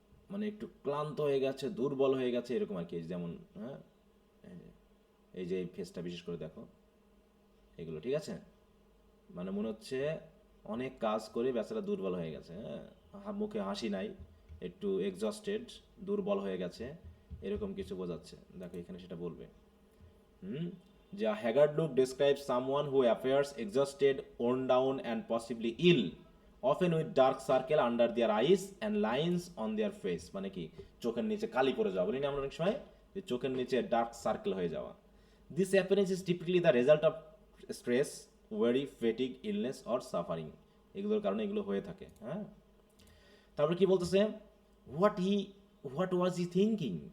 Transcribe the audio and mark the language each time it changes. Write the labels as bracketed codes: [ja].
[bn] মানে একটু ক্লান্ত হয়ে গেছে, দুর্বল হয়ে গেছে, এরকম আর কি। যেমন হ্যাঁ, এই যে এই ফেসটা বিশেষ করে দেখো, এগুলো ঠিক আছে। মানে মনে হচ্ছে অনেক কাজ করে বেচারা দুর্বল হয়ে গেছে। হ্যাঁ, মুখে হাসি নাই, একটু এক্সস্টেড, দুর্বল হয়ে গেছে, এরকম কিছু বোঝাচ্ছে। দেখো এখানে সেটা বলবে। [en] যে haggard look describes someone who appears exhausted, worn down and possibly ill, often with dark circle under their eyes and lines on their face। [bn] মানে কি, চোখের নিচে কালি পড়ে যাওয়া, বলি না আমরা অনেক সময়, যে চোখের নিচে ডার্ক সার্কেল হয়ে যাওয়া। [en] This appearance is typically the result of stress, worry, fatigue, illness or suffering. [bn] এগুলোর কারণে এগুলো হয়ে থাকে। হ্যাঁ, তারপর কি বলতেছে, [en] What was he thinking.